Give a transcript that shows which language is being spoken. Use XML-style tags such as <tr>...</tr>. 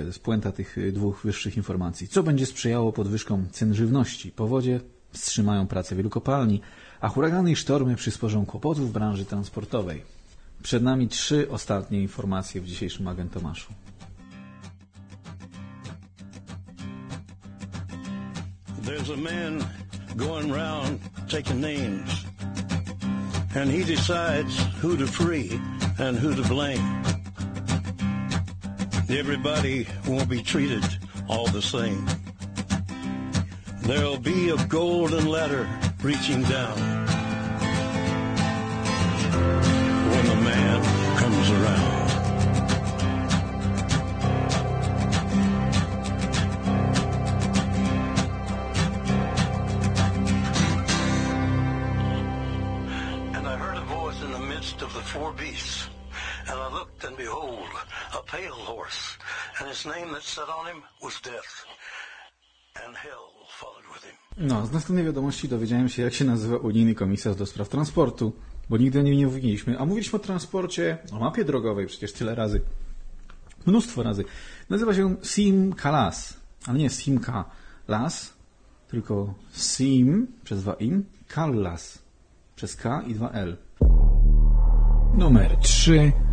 <pl>To jest puenta tych dwóch wyższych informacji. Co będzie sprzyjało podwyżkom cen żywności? Powodzie wstrzymają pracę wielu kopalni, a huragany i sztormy przysporzą kłopotów w branży transportowej. Przed nami trzy ostatnie informacje w dzisiejszym Agent Tomaszu.</pl> <en>There's a man going round taking names. And he decides who to free and who to blame. Everybody won't be treated all the same. There'll be a golden ladder reaching down when the man comes around. voice in the midst of the four beasts. And I looked, and behold, a pale horse, and his name that sat on him was Death, and Hell followed with him.</en> <pl>No, z następnej wiadomości dowiedziałem się, jak się nazywa unijny komisarz do spraw transportu, bo nigdy o nim nie mówiliśmy. A mówiliśmy o transporcie, o mapie drogowej przecież tyle razy. Mnóstwo razy. Nazywa się Sim Kalas, ale nie Sim Kalas, tylko Sim przez dwa im, Kallas przez K i dwa L. Numer 3.</pl>